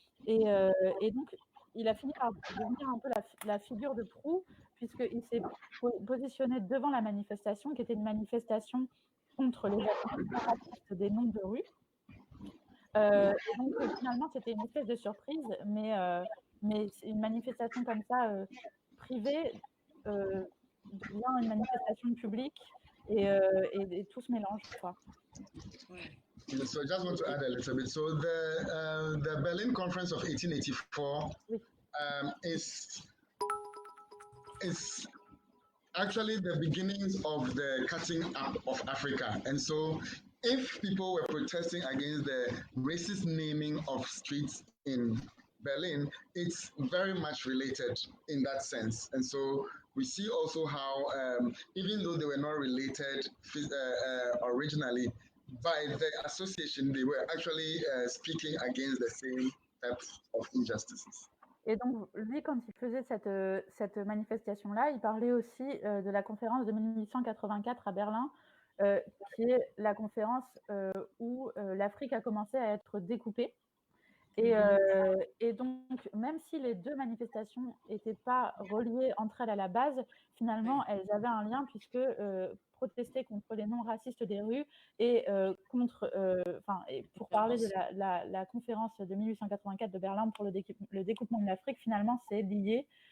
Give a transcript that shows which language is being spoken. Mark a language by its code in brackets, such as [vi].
[fr] Et donc, il a fini par devenir un peu la figure de proue, puisqu'il s'est positionné devant la manifestation, qui était une manifestation contre les racistes des noms de rue. Et donc, finalement, c'était une espèce de surprise, mais une manifestation comme ça, privée, devient une manifestation publique, et tout se mélange, quoi. [en] So I just want to add a little bit. So the Berlin Conference of 1884 is actually the beginnings of the cutting up of Africa. And so if people were protesting against the racist naming of streets in Berlin, it's very much related in that sense. And so we see also how, even though they were not related originally, by the association, they were actually speaking against the same types of injustices. [fr] Et donc, lui, quand il faisait cette manifestation-là, il parlait aussi de la conférence de 1884 à Berlin, qui est la conférence où l'Afrique a commencé à être découpée. Et donc, même si les deux manifestations n'étaient pas reliées entre elles à la base, finalement, elles avaient un lien puisque protester contre les noms racistes des rues et pour parler de la conférence de 1884 de Berlin pour le découpement de l'Afrique, finalement, c'est lié.